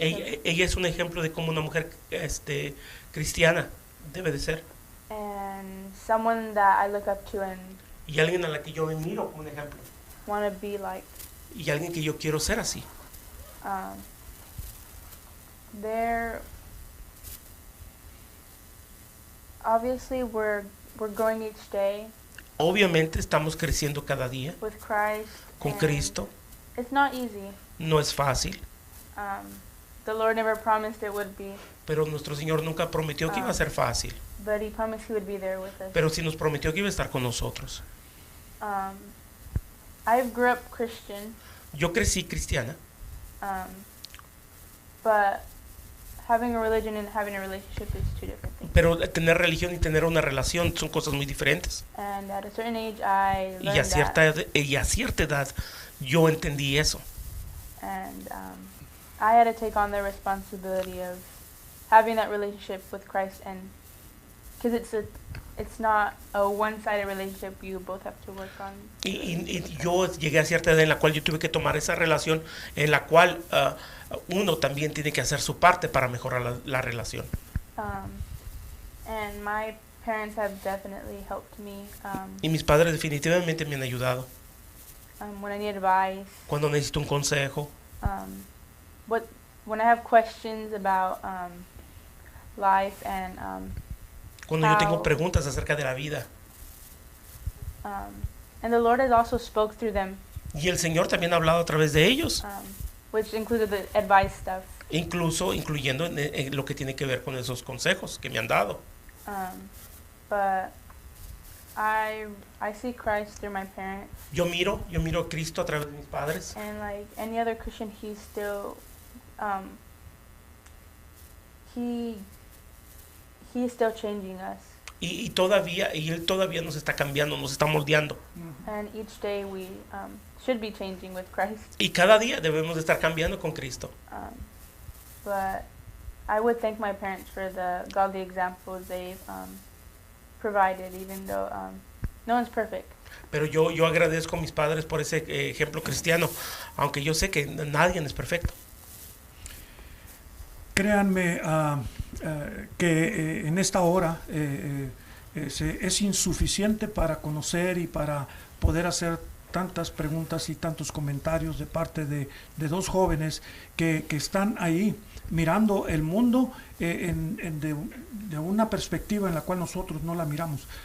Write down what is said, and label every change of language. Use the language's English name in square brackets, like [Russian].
[Spanish] Ella es un ejemplo de cómo una mujer cristiana debe de ser. [English] and someone that I look up to and [Spanish] Y alguien a la que yo me miro como un ejemplo. [English] want to be like. [Spanish] Y alguien que yo quiero ser así. [English] They're obviously we're growing each day [Spanish] Obviamente estamos creciendo cada día [English] with Christ. [Spanish] con [English] and [Spanish] Cristo. [English] It's not easy. [Spanish] No es fácil, [English] The Lord never promised it would be, [Spanish] pero nuestro Señor nunca prometió que iba a ser fácil. [English] but He promised He would be there with us. [Spanish] Pero sí nos prometió que iba a estar con nosotros. [English] I grew up Christian, [Spanish] Yo crecí cristiana, [English] but having a religion and having a relationship is two different things. [Spanish] pero tener religión y tener una relación son cosas muy diferentes. [English] And at a certain age, I [Spanish] Y a [English] learned that. [Spanish] cierta edad yo entendí eso. [English] And I had to take on the responsibility of having that relationship with Christ, and because it's not a one-sided relationship, you both have to work on. [Spanish] Y yo llegué a cierta edad en la cual yo tuve que tomar esa relación en la cual uno también tiene que hacer su parte para mejorar la relación. [English] And my parents have definitely helped me [Spanish] Y mis padres definitivamente me han ayudado. [English] when I need advice. [Spanish] Cuando necesito un consejo, [English] When I have questions about life and [Spanish] cuando yo tengo [English] How- [Spanish] preguntas acerca de la vida. [English] and the Lord has also spoke through them, [Spanish] Y el Señor también ha hablado a través de ellos, [English] which included the advice stuff. [Spanish] incluyendo en lo que tiene que ver con esos consejos que me han dado. [English] But I see Christ through my parents, [Spanish] Yo miro a Cristo a través de mis padres, [English] and like any other Christian, he's still he is still changing us, [Spanish] y Él todavía nos está cambiando, nos está moldeando. [English] and each day we should be changing with Christ. [Spanish] Y cada día debemos de estar cambiando con Cristo. [English] But I would thank my parents for the godly examples they've provided, even though no one's perfect. [Spanish] Pero yo agradezco a mis padres por ese ejemplo cristiano, aunque yo sé que nadie es perfecto. Créanme que en esta hora es insuficiente para conocer y para poder hacer tantas preguntas y tantos comentarios de parte de dos jóvenes que están ahí mirando el mundo de una perspectiva en la cual nosotros no la miramos.